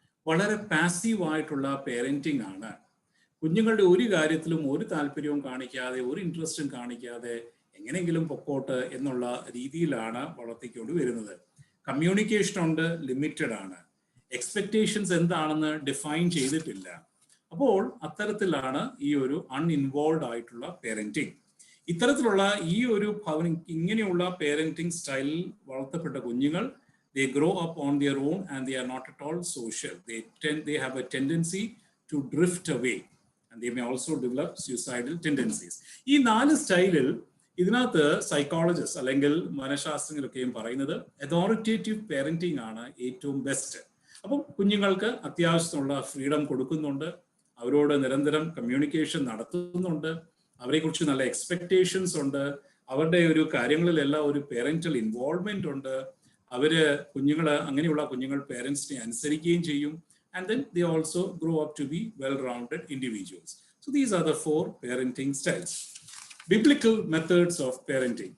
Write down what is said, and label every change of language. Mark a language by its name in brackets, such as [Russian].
[Malayalam] വളരെ പാസീവായിട്ടുള്ള പേരന്റിങ് ആണ്. കുഞ്ഞുങ്ങളുടെ ഒരു കാര്യത്തിലും ഒരു താല്പര്യവും കാണിക്കാതെ, ഒരു ഇൻട്രസ്റ്റും കാണിക്കാതെ എങ്ങനെയെങ്കിലും പൊക്കോട്ട് എന്നുള്ള രീതിയിലാണ് വളർത്തിക്കൊണ്ട് വരുന്നത്. കമ്മ്യൂണിക്കേഷൻ ഉണ്ട്, ലിമിറ്റഡ് ആണ്. എക്സ്പെക്ടേഷൻസ് എന്താണെന്ന് ഡിഫൈൻ ചെയ്തിട്ടില്ല. അപ്പോൾ അത്തരത്തിലാണ് ഈ ഒരു അൺഇൻവോൾവ് ആയിട്ടുള്ള പേരന്റിങ്. ഇത്തരത്തിലുള്ള ഈ ഒരു ഇങ്ങനെയുള്ള പേരന്റിങ് സ്റ്റൈലിൽ വളർത്തപ്പെട്ട കുഞ്ഞുങ്ങൾ [English] they grow up on their own and they are not at all social. They have a tendency to drift away and they may also develop suicidal tendencies. [Malayalam] ഈ 4 സ്റ്റൈലിൽ ഇതിനകത്ത് സൈക്കോളജിസ്റ്റ് അല്ലെങ്കിൽ മനഃശാസ്ത്രജ്ഞരൊക്കെയും പറയുന്നത് അതോറിറ്റേറ്റീവ് പേരന്റിങ് ആണ് ഏറ്റവും best. അപ്പം കുഞ്ഞുങ്ങൾക്ക് അത്യാവശ്യമുള്ള ഫ്രീഡം കൊടുക്കുന്നുണ്ട്, അവരോട് നിരന്തരം കമ്മ്യൂണിക്കേഷൻ നടത്തുന്നുണ്ട്, അവരെക്കുറിച്ച് നല്ല എക്സ്പെക്ടേഷൻസ് ഉണ്ട്, അവരുടെ ഒരു കാര്യങ്ങളിലെല്ലാം ഒരു പേരന്റൽ ഇൻവോൾവ്മെന്റ് ഉണ്ട്. അങ്ങനെയുള്ള കുഞ്ഞുങ്ങൾ പേരൻസിനെ അനുസരിക്കുകയും ചെയ്യും. [English] And then they also grow up to be well-rounded individuals. So these are the 4 parenting styles. Biblical methods of parenting.